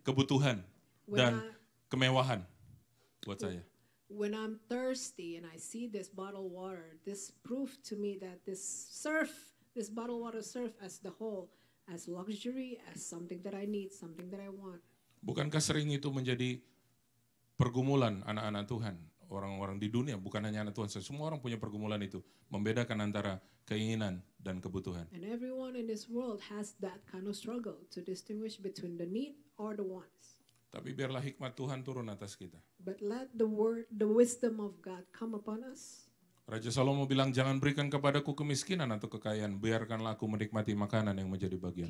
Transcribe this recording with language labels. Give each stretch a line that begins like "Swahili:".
Indonesian: kebutuhan dan kemewahan buat saya.
English: When I'm thirsty and I see this bottled water, this proved to me that this bottled water serves as the whole, as luxury, as something that I need, something that I want.
Indonesian: Bukankah sering itu menjadi pergumulan anak-anak Tuhan, orang-orang di dunia, bukan hanya anak Tuhan, semua orang punya pergumulan itu, membedakan antara keinginan dan kebutuhan.
English: And everyone in this world has that kind of struggle to distinguish between the need or the wants.
Indonesian: Tapi biarlah hikmat Tuhan turun atas kita.
English: But let the wisdom of God come upon us.
Indonesian: Raja Salomo bilang, jangan berikan kepadaku kemiskinan atau kekayaan, biarkanlah aku menikmati makanan yang menjadi bagianku.